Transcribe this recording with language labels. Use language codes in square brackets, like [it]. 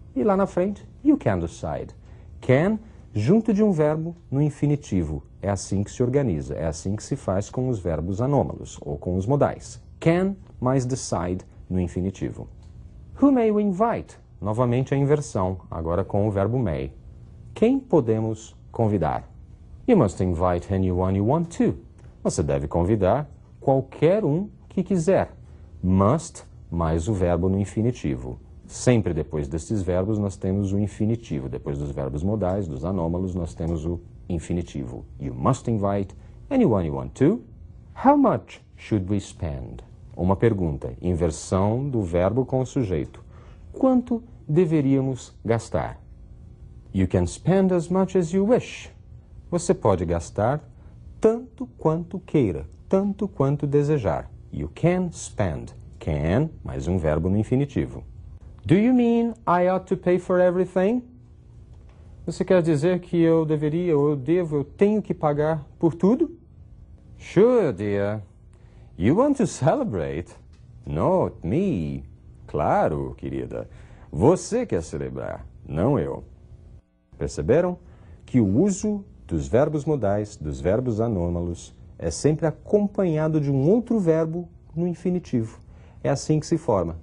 [pt] E lá na frente, [en] you can decide. [pt] Can junto de um verbo no infinitivo. É assim que se organiza, é assim que se faz com os verbos anômalos, ou com os modais. Can mais decide no infinitivo. [en] Who may we invite? [pt] Novamente a inversão, agora com o verbo may. Quem podemos convidar? [en] You must invite anyone you want to. [pt] Você deve convidar qualquer um que quiser. Must mais o verbo no infinitivo. Sempre depois destes verbos nós temos o infinitivo. Depois dos verbos modais, dos anômalos, nós temos o infinitivo. [en] You must invite anyone you want to. How much should we spend? [pt] Uma pergunta, inversão do verbo com o sujeito. Quanto deveríamos gastar? [en] You can spend as much as you wish. [pt] Você pode gastar tanto quanto queira, tanto quanto desejar. [en] You can spend. [pt] Can mais um verbo no infinitivo. [en] Do you mean I ought to pay for everything? [pt] Você quer dizer que eu deveria, ou eu devo, eu tenho que pagar por tudo? [en] Sure, dear. You want to celebrate? Not me. [pt] Claro, querida. Você quer celebrar, não eu. Perceberam que o uso dos verbos modais, dos verbos anômalos, é sempre acompanhado de um outro verbo no infinitivo. É assim que se forma.